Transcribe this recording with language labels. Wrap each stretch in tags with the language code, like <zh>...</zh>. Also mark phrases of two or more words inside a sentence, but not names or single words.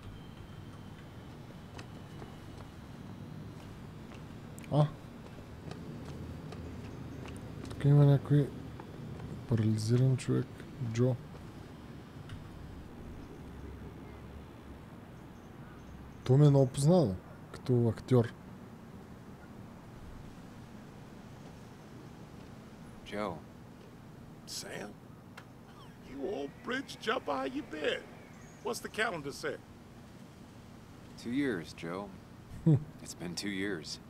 <bg>Тук има някой парализиран човек. Джо. То ми е много познато, като актьор.</bg> <en>Joe. Sam? You old bridge jumper, how you been? What's the calendar say? 2 years, Joe. It's been 2 years.</en>